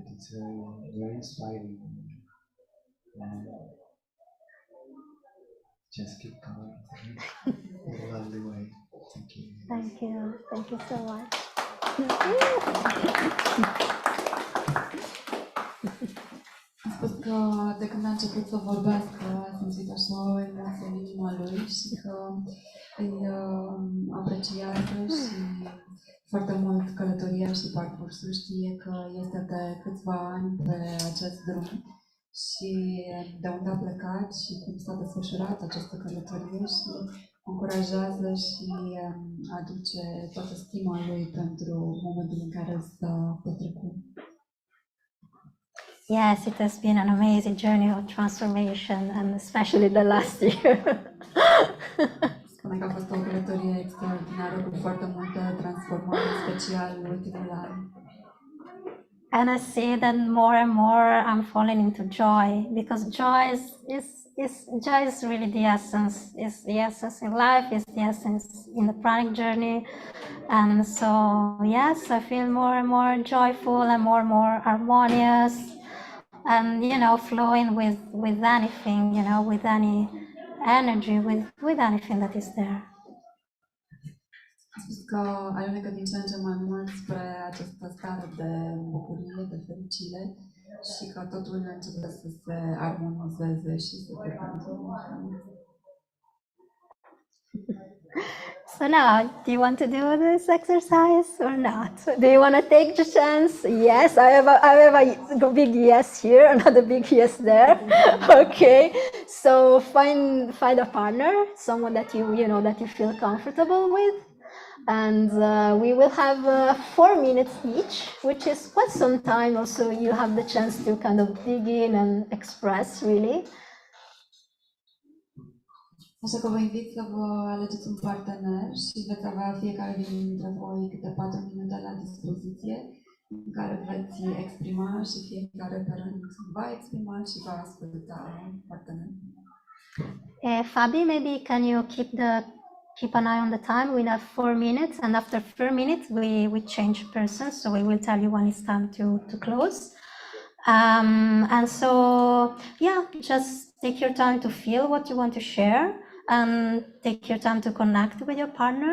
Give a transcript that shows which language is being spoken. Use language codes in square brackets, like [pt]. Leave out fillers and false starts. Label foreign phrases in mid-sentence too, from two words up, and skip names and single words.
[en] It's very inspiring, and just keep going in a lovely way. Thank you. Thank you so much. [ro] A spus că de când a început să vorbească a simțit așa o emoție în inima lui și că îi apreciază și foarte mult călătoria și parcursul. Știe că este de câțiva ani pe acest drum și de unde a plecat și cum s-a desfășurat această călătorie și încurajează și aduce toată stima lui pentru momentul în care s-a petrecut. [en] Yes, it has been an amazing journey of transformation, and especially the last year. [ro] Spune că a fost o călătorie extraordinară cu foarte multă transformare, în special în ultimul an. [en] And I see that more and more I'm falling into joy, because joy is really the essence. Is the essence in life. Is the essence in the pranic journey. And so yes, I feel more and more joyful and more harmonious, and flowing with anything, with any energy, with anything that is there. [ro] A spus că alunecă din ce în ce mai mult spre această stare de bucurie, de fericire și că totul începe să se armonizeze și să se continue. [en] So now, do you want to do this exercise or not? Do you want to take the chance? Yes, I have a big yes here, another big yes there. Okay, so find a partner, someone that you feel comfortable with, and we will have 4 minutes each, which is quite some time. Also, you have the chance to kind of dig in and express really. [ro] Așa că vă invit să vă alegeți un partener și veți avea fiecare dintre voi câte 4 minute la dispoziție în care veți exprima și fiecare pe rând va exprima și va asculta partenerul. [en] Fabi, maybe can you keep an eye on the time? We have 4 minutes, and after 4 minutes we change persons, so we will tell you when it's time to close. And so yeah, just take your time to feel what you want to share, and take your time to connect with your partner.